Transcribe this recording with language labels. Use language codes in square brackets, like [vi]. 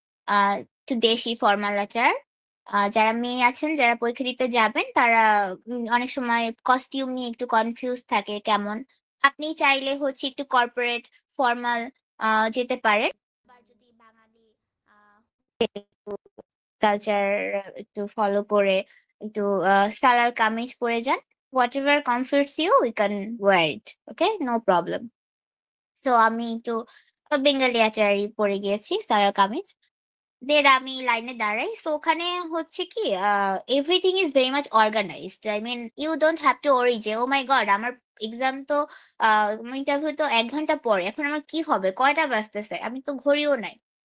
[bn] আ একটু দেশি formal attire. যারা মেয়ে আছেন, যারা পরীক্ষা দিতে যাবেন তারা অনেক সময় কস্টিউম নিয়ে একটু কনফিউজ থাকে কেমন। আপনি চাইলে হচ্ছে একটু কর্পোরেট ফরমাল আ যেতে পারেন। আবার যদি বাঙালি আ কালচার একটু ফলো করে একটু সালোয়ার কামিজ পরে যান। [en] Whatever comforts you, we can wear it. Okay? No problem. [bn] So আমি একটু বেঙ্গলি আচারি পরে গিয়েছি সালোয়ার কামিজ। দেন আমি লাইনে দাঁড়াই। সো ওখানে হচ্ছে কি [en] Everything is very much organized. I mean you don't have to worry [bn] যে, [en] "Oh my god! [bn] আমার এক্সাম তো আ ইন্টারভিউ তো ১ ঘন্টা পরে। এখন আমার কি হবে? কয়টা বাজতেছে?" আমি তো ঘড়িও নাই।